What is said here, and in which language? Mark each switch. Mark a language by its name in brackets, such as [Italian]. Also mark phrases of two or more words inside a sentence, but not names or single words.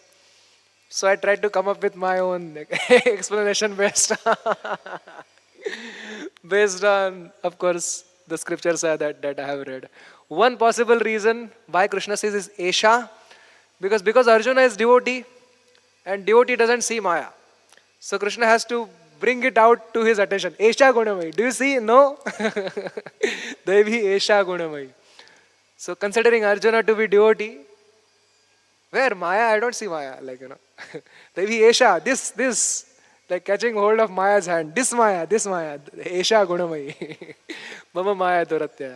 [English] So I tried to come up with my own explanation based on, of course, the scriptures that I have read. One possible reason why Krishna says is Esha, because Arjuna is devotee and devotee doesn't see Maya. So Krishna has to bring it out to his attention. [Sanskrit] Esha Gunamai. [English] Do you see? No. [Sanskrit] Devi Esha Gunamai. [English] So considering Arjuna to be devotee, where Maya? I don't see Maya. Like, [Sanskrit] Devi Esha, [English] this. Like catching hold of Maya's hand. [Sanskrit] This Maya. Esha Gunamai. Mama Maya Duratyaya.